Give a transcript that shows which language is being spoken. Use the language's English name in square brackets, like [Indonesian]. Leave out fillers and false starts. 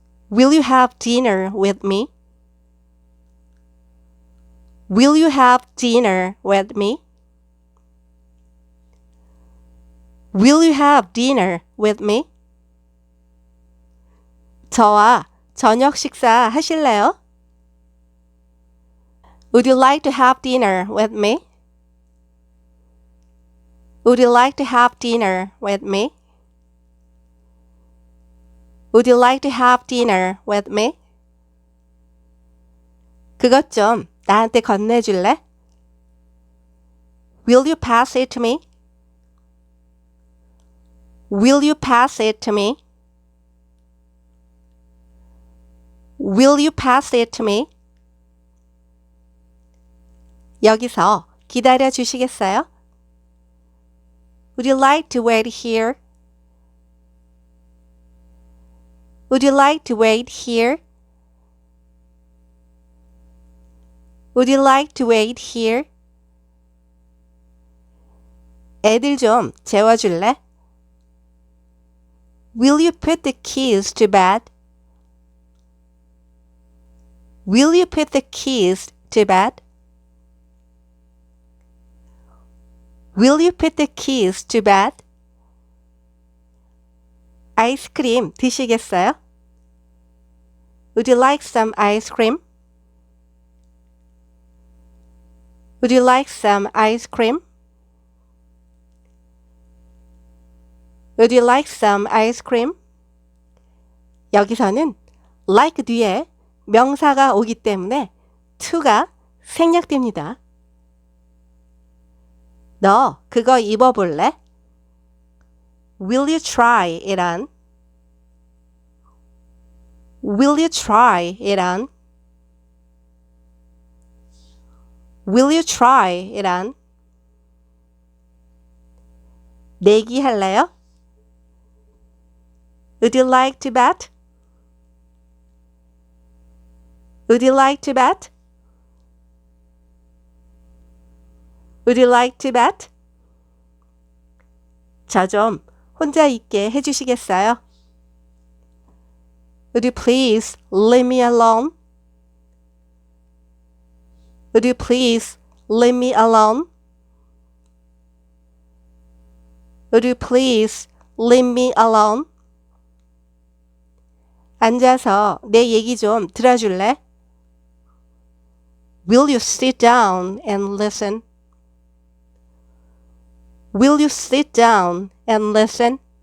[English] Will you have dinner with me? Will you have dinner with me? Will you have dinner with me? [Korean] 저와 저녁 식사 하실래요? [English] Would you like to have dinner with me? Would you like to have dinner with me? Would you like to have dinner with me? [Korean] 그것 좀 나한테 건네줄래? [English] Will you pass it to me? Will you pass it to me? Will you pass it to me? [Korean] 여기서 기다려 주시겠어요? [English] Would you like to wait here? Would you like to wait here? Would you like to wait here? [Korean] 애들 좀 재워줄래? [English] Will you put the keys to bed? Will you put the keys to bed? Will you put the keys to bed? [Korean] 아이스크림 드시겠어요? [English] Would you like some ice cream? Would you like some ice cream? Would you like some ice cream? [Korean] 여기서는 like 뒤에 명사가 오기 때문에 to가 생략됩니다. 너 그거 입어볼래? [English] Will you try it on? Will you try it on? Will you try it on? [Korean] 내기 할래요? [English] Would you like to bet? Would you like to bet? Would you like to bet? [Korean] 저 좀 혼자 있게 해주시겠어요? [English] Would you please leave me alone? Would you please leave me alone? Would you please leave me alone? [Korean] 앉아서 내 얘기 좀 들어줄래? [English] Will you sit down and listen? Will you sit down and listen?